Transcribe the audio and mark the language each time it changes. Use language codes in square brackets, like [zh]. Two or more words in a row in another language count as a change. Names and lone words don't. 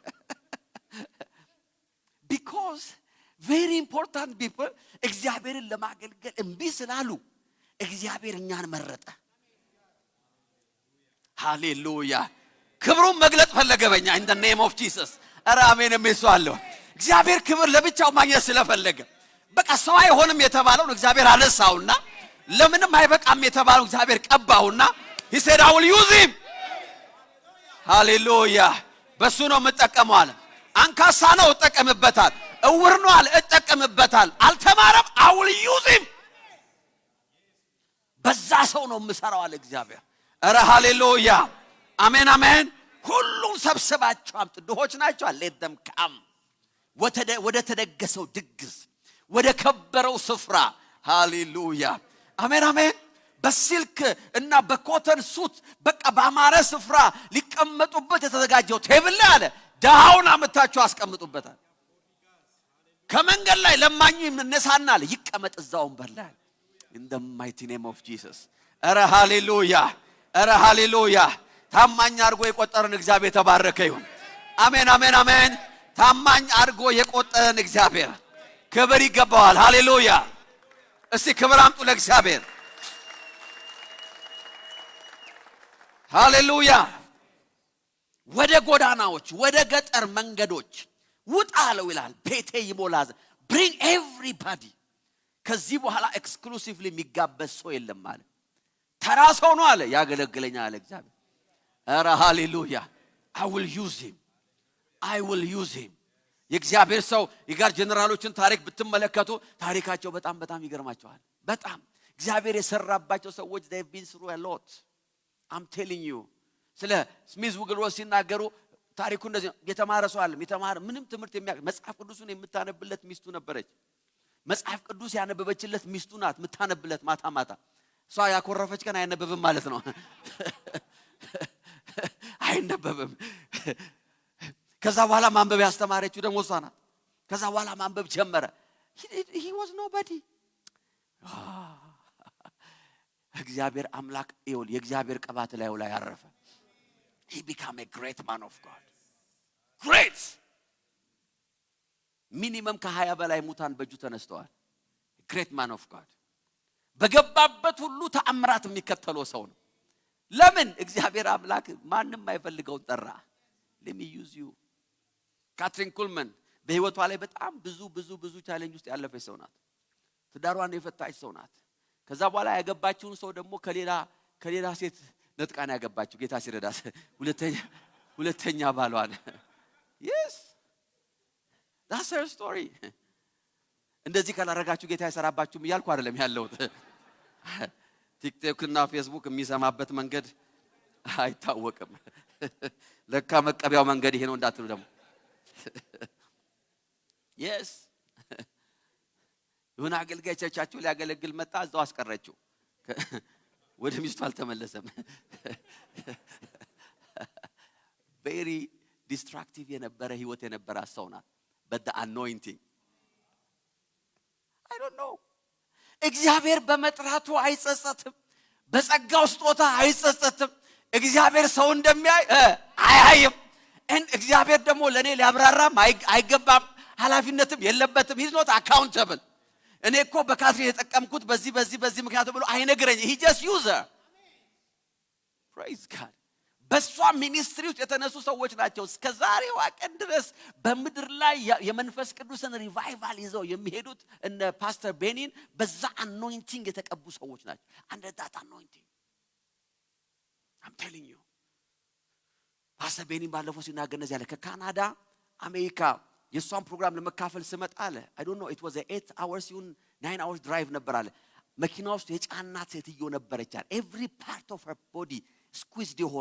[en] because very important people [am] እግዚአብሔርን ለማገልገል እምቢ ስላሉ እግዚአብሔር እኛን መረጠ። ሃሌሉያ ክብሩን መግለጥ ፈለገ በእኛ [en] in the name of Jesus። [am] ኧረ አሜን የሚሰዋለሁ። እግዚአብሔር ክብር ለብቻው ማግኘት ስለፈለገ በቃ ሰው አይሆንም የተባለውን እግዚአብሔር አነሳውና ለምንም አይበቃም የተባለው እግዚአብሔር ቀባውና [en] he said I will use him። [am] ሃሌሉያ በሱ ነው የምጠቀመው አለ። አንካሳ ነው እጠቀምበታል፣ እውር ነው አለ እጠቀምበታል፣ አልተማረም [en] I will use him። [am] በዛ ሰው ነው የምሰራው አለ እግዚአብሔር። ኧረ ሃሌሉያ አሜን አሜን። ሁሉም ሰብስባቸው አምጡ፣ ድሆች ናቸው [en] let them come [am] ወደ ተደገሰው ድግስ ወደ ከበረው ስፍራ። ሃሌሉያ አሜን አሜን። በሲልክ እና በኮተን ሱት በቃ በአማረ ስፍራ ሊቀመጡበት የተዘጋጀው ቴብል ላይ አለ ዳውን አመታችሁ አስቀምጡበታል። ከመንገድ ላይ ለማኙ ይነሳና አለ ይቀመጥ እዛው ወንበር ላይ [en] in the mighty name of Jesus። [am] ኧረ ሃሌሉያ ኧረ ሃሌሉያ። ታማኝ አድርጎ የቆጠረን እግዚአብሔር የተባረከ ይሁን። አሜን አሜን አሜን። ታማኝ አድርጎ የቆጠረን እግዚአብሔር ክብር ይገባዋል። ሃሌሉያ። እስቲ ክብር አምጡ ለእግዚአብሔር። ሃሌሉያ። ወደ ጎዳናዎች ወደ ገጠር መንገዶች ውጣ አለው ይላል። ቤቴ ይሞላዘ [en] bring everybody። [am] ከዚህ በኋላ ኤክስክሉሲቭሊ የሚጋበዝ ሰው የለም ማለት ተራ ሰው ነው አለ ያገለግለኛል አለ እግዚአብሔር። ኧረ ሃሌሉያ [en] I will use him I will use him። [am] የእግዚአብሔር ሰው የጋር ጀነራሎችን ታሪክ ብትመለከቱ ታሪካቸው በጣም ይገርማቸዋል። በጣም እግዚአብሔር የሰራባቸው ሰዎች [en] they've been through a lot። I'm telling you [am] ስለ ስሚዝ ውግልሮስ ሲናገሩ ታሪኩ እንደዚህ ነው። የተማረ ሰው አለ የተማረ ምንም ትምህርት መጽሐፍ ቅዱስን የምታነብለት ሚስቱ ነበረች። መጽሐፍ ቅዱስ ያነበበችለት ሚስቱ ናት የምታነብለት ማታ ማታ። እሷ ያኮረፈች ቀን አይነበብም ማለት ነው አይነበብም። ከዛ በኋላ ማንበብ ያስተማረችው ደግሞ እሷ ናት። ከዛ በኋላ ማንበብ ጀመረ። [en] he was nobody። [am] እግዚአብሔር አምላክ ይሁን የእግዚአብሔር ቅባት ላይ ያረፈ [en] he became a great man of God። [am] great ሚኒመም ከ20 በላይ ሙታን በእጁ ተነስተዋል። [en] great man of God [am] በገባበት ሁሉ ተአምራት የሚከተለው ሰው ነው። ለምን እግዚአብሔር አምላክ ማንም አይፈልገውን ጠራ። [en] let me use you። [am] ካትሪን ኩልመን በህይወቷ ላይ በጣም ብዙ ቻሌንጅ ውስጥ ያለፈች ሰው ናት። ትዳሯን የፈታች ሰው ናት። ከዛ በኋላ ያገባችውን ሰው ደግሞ ከሌላ ሴት ነጥቃን ያገባችው ጌታ ሲረዳስ ሁለተኛ ባሏን [en] yes that's her story። [am] እንደዚህ ካላረጋችሁ ጌታ ይሰራባችሁም እያልኩ አይደለም ያለሁት። ቲክቶክ እና ፌስቡክ የሚሰማበት መንገድ አይታወቅም። ለካ መቀበያው መንገድ ይሄ ነው እንዳትሉ ደግሞ yes የሆነ አገልጋይ ቸርቻችሁ ሊያገለግል መጣ፣ እዛው አስቀረችው። ወደ ሚስቱ አልተመለሰም። [en] very destructive [am] የነበረ ህይወት የነበረ ሰው ናት። [en] but the anointing I don't know። [am] እግዚአብሔር በመጥራቱ አይጸጸትም፣ በጸጋው ስጦታ አይጸጸትም። እግዚአብሔር ሰው እንደሚያይ አያይም። እግዚአብሔር ደግሞ ለኔ ሊያብራራም አይገባም፣ ኃላፊነትም የለበትም። [en] he's not accountable። [am] እኔ እኮ በካትሪ የተጠቀምኩት በዚህ ምክንያት ብሎ አይነግረኝ። [en] he just user praise God። [am] በሷ ሚኒስትሪ ውስጥ የተነሱ ሰዎች ናቸው እስከ ዛሬዋ ቀን ድረስ በምድር ላይ የመንፈስ ቅዱስን ሪቫይቫል ይዘው የሚሄዱት እነ ፓስተር ቤኒን በዛ አኖይንቲንግ የተቀቡ ሰዎች ናቸው። [en] under that anointing I'm telling you [am] ፓስተር ቤኒን ባለፈው ሲናገር እንደዚህ ያለ ከካናዳ አሜሪካ የሷን ፕሮግራም ለመካፈል ስመጣ አለ [en] I don't know it was a 8 hours [am] ይሁን [en] 9 hours drive [am] ነበር አለ። መኪና ውስጥ የጫናት ሴትዮ ነበረች አለ። [en] every part of her body [am] ስኩዊዝድ የሆነ